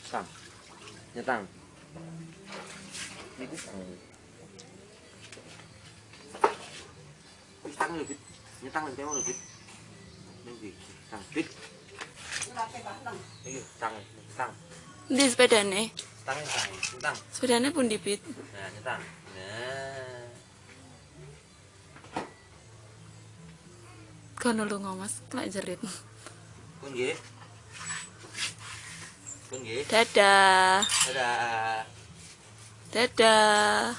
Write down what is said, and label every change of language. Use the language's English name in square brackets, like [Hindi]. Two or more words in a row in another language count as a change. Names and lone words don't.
[Javanese] Tang. Nyetang. Ini tang lho, Bit. Nyetang lho temo lho, Bit. Ini tang, Bit. Iki tang. Di sepedane. Tang. Sepedane pun dipit. Nah, nyetang. Nah. Kono lu ngomas, kena jerit. Pun nggih. Dadah. Dadah. Dadah.